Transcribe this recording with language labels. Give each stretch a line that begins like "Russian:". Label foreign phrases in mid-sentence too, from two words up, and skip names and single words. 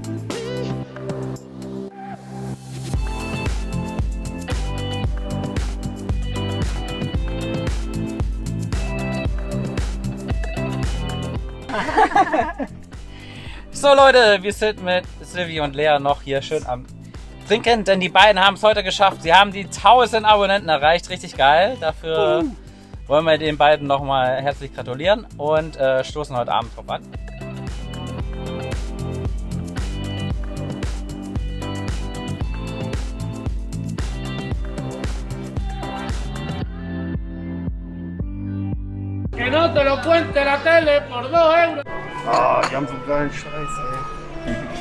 German: So Leute, wir sind mit Silvi und Lea noch hier schön am Trinken, denn die beiden haben es heute geschafft. Sie haben die 1000 Abonnenten erreicht, richtig geil. Dafür wollen wir den beiden nochmal herzlich gratulieren und stoßen heute Abend drauf an.
Spanish: Que no te lo cuente la tele por 2 euros.
German: Ah, die haben so geilen Scheiß, ey.